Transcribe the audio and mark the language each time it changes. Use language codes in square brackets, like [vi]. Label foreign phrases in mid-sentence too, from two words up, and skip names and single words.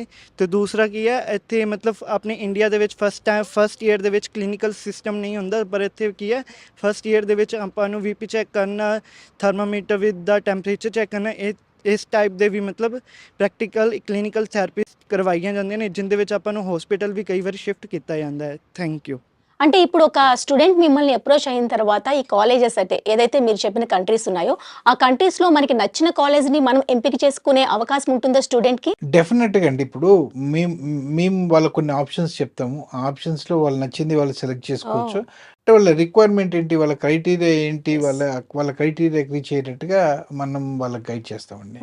[pa] ਤੇ ਦੂਸਰਾ ਕੀ ਹੈ ਇੱਥੇ ਮਤਲਬ ਆਪਣੇ ਇੰਡੀਆ ਦੇ ਵਿੱਚ [en] first year [pa] ਦੇ ਵਿੱਚ [en] clinical system [pa] ਨਹੀਂ ਹੁੰਦਾ, ਪਰ ਇੱਥੇ ਕੀ ਹੈ [en] first year [pa] ਦੇ ਵਿੱਚ ਆਪਾਂ ਨੂੰ [en] VP check [pa] ਕਰਨਾ, [en] thermometer with the temperature check [pa] ਕਰਨਾ, ਇਸ ਟਾਈਪ ਦੇ ਵੀ ਮਤਲਬ [en] practical clinical therapy [pa] ਕਰਵਾਈਆਂ ਜਾਂਦੀਆਂ ਨੇ ਜਿਹਦੇ ਵਿੱਚ ਆਪਾਂ ਨੂੰ ਹਸਪੀਟਲ ਵੀ ਕਈ ਵਾਰ ਸ਼ਿਫਟ ਕੀਤਾ ਜਾਂਦਾ ਹੈ। [en] Thank you. [te] అంటే ఇప్పుడు ఒక స్టూడెంట్ మిమ్మల్ని అప్రోచ్ అయిన తర్వాత ఈ కాలేజెస్ అయితే ఏదైతే మీరు చెప్పిన కంట్రీస్ ఉన్నాయో ఆ కంట్రీస్ లో మనకి నచ్చిన కాలేజ్ ని మనం ఎంపిక చేసుకునే అవకాశం ఉంటుందా స్టూడెంట్ కి? డెఫినెట్గా అండి. ఇప్పుడు మేము వాళ్ళకు కొన్ని ఆప్షన్స్ చెప్తాము. ఆ ఆప్షన్స్లో వాళ్ళు నచ్చింది వాళ్ళు సెలెక్ట్ చేసుకోవచ్చు. అంటే వాళ్ళ రిక్వైర్మెంట్ ఏంటి, వాళ్ళ క్రైటీరియా ఏంటి, వాళ్ళ [en] criteria reach [te] అయ్యేటట్టుగా మనం వాళ్ళకి గైడ్ చేస్తామండి.